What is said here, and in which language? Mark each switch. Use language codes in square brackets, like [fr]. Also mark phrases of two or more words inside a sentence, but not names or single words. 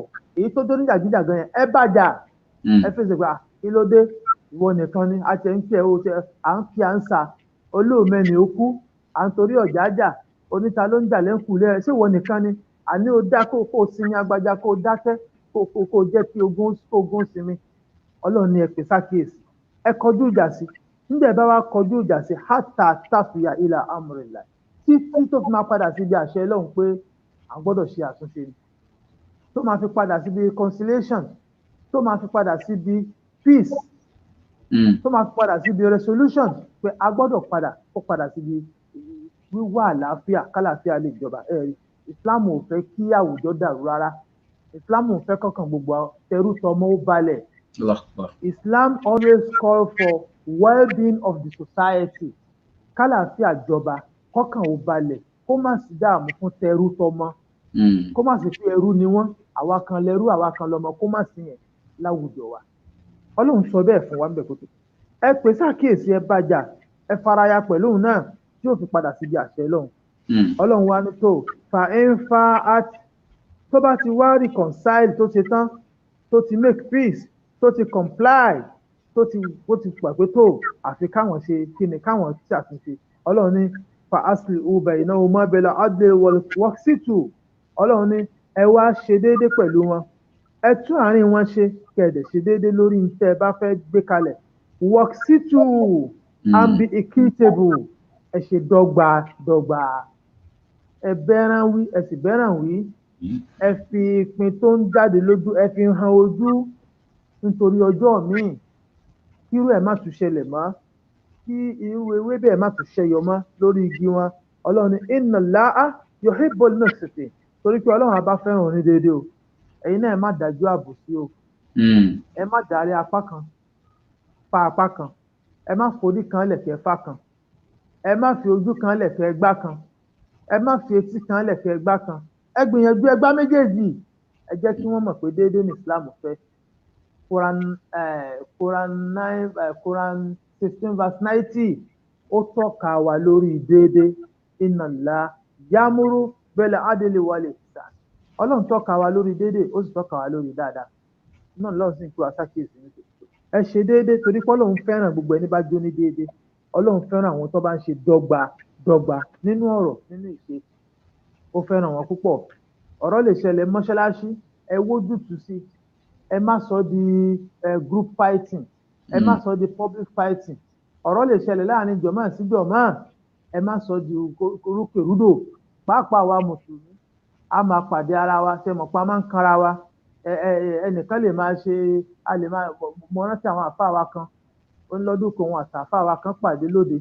[yo] Èyí tó dóní jàgídíjàgan yẹn ẹ bàjà. Ẹ fèsì pé kí ló dé, ìwọ nìkan ni a tẹ̀ ń kí ẹ o tẹ à ń kí à ń sa olóòmẹ́ni ó kú, à ń torí ọ̀jájà oníta ló ń jà lẹ́kùn lé ẹ, ṣé ìwọ nìkan ni? Àní ó dá kó sinmi agbájá, kó dákẹ́, kó jẹ́ kí ogún sinmi. Ọlọ́run ní ẹ pè sákìyèsí, ẹ kọjú ìjà sí. Nígbà bá wá kọjú ìjà sí, [ar] حتى تفيء إلى أمر الله, [yo] títí tó fi máa padà síbi àṣẹ Ọlọ́run pé à gbọ́dọ̀ ṣe àtúnṣe ni, tó máa fi padà síbi reconciliation, tó máa fi padà síbi peace, tó máa fi padà síbi resolution, pé a gbọ́dọ̀ padà síbi wíwá àlàáfíà, kálàáfíà lè jọba. Islam ò fẹ́ kí àwùjọ dàrú rárá. Islam ò fẹ́ kọ́kàn gbogbo tẹrú tọmọ ó balẹ̀. [en] Islam always call for well-being of the society. [yo] Kálàáfíà jọba, kọ́kàn ó balẹ̀, kó má sí dààmú fún tẹrú tọmọ, kó má sí pé ẹrú ni wọ́n, àwa kan lẹ́rú àwa kan lọ́mọ, kó má sí yẹn láwùjọ wa. Ọlọ́run sọ bẹ́ẹ̀ fún wa ń bẹ̀ kótó. Ẹ pè sákìyèsí, ẹ bàjà, ẹ faraya pẹ̀lú òun náà tí yóò fi padà síbi àṣẹ Ọlọ́run. Ọlọ́run wa ní tó fa ẹnfà àti tó bá ti wá reconcile, tó ṣe tán, tó ti [en] make peace, [yo] tó ti comply, tó ti pàpé tó àfi káwọn ṣe kí ni, káwọn ṣàtúnṣe. Ọlọ́run ní [ar] فأصلحوا بينهما بالعدل وأقسطوا. [yo] Ọlọ́run ní ẹ wá ṣe déédéé pẹ̀lú wọn, ẹ tún àárín wọn ṣe, kẹ̀dẹ̀ ṣe déédéé lórí tẹ́ ẹ bá fẹ́ gbé kalẹ̀. [en] Waksitu and be equitable. [yo] Ẹ ṣe dọ́gba. Ẹ bẹ́ràn wí, ẹ sì bẹ́ràn wí. Ẹ fi ìpín tó ń jáde lójú, ẹ fi hàn ojú nítorí ọjọ́ míì. Kírú ẹ̀ má tún ṣẹlẹ̀ mọ́. Kí irú ewé bẹ́ẹ̀ má tún ṣẹyọ mọ́ lórí igi wọn. Ọlọ́run ní [ar] إن الله يحب المقسطين. [yo] Torí pé Ọlọ́run bá fẹ́ràn oní déédéé o. Ẹ̀yin náà ẹ má dájú àbòsí o. Ẹ má darí apá kan fa apá kan. Ẹ má forí kan lẹ̀kẹ́ fá kan. Ẹ má fi ojú kan lẹ̀kẹ́ gbá kan. Ẹ má fi etí kan lẹ̀kẹ́ gbá kan. Ẹ gbìyànjú ẹgbá méjèèjì. Ẹ jẹ́ kí wọ́n mọ̀ pé déédéé ní Islam fẹ́. Quran 16 verse 90 ó tọ́ka wa lórí déédéé. [ar] إن الله يأمر بالعدل والإحسان. [yo] Ọlọ́run tọ́ka wa lórí déédéé, ó sì tọ́ka wa lórí dáadáa. Náà lọ́run sì ń pè wá sákèésí nítorí ẹ ṣe déédéé torí pé Ọlọ́run fẹ́ràn gbogbo ẹni bá jó ní déédéé. Ọlọ́run fẹ́ràn àwọn tó bá ń ṣe dọ́gba nínú ọ̀rọ̀ nínú ìṣe. Ó fẹ́ràn wọn púpọ̀. Ọ̀rọ̀ lè ṣẹlẹ̀ mọ́ṣáláṣí, ẹ wójútùú sí. Ẹ má sọ di [en] group fighting. [yo] Ẹ má sọ di [en] public fighting. [yo] Ọ̀rọ̀ lè ṣẹlẹ̀ láàrin jọ̀mọ́ sí jọ̀mọ́. Ẹ má sọ di orúkèrúdò. Pàápàá wa Mùsùlùmí, a máa pàdé ara wa, ṣe mọ̀ pé a máa ń kanra wa. Ẹnìkan lè máa ṣe, a lè máa, mo rántí àwọn àfáà wa kan, ó ń lọ́dún kan wọn àtàfáà wa kan pàdé lóde.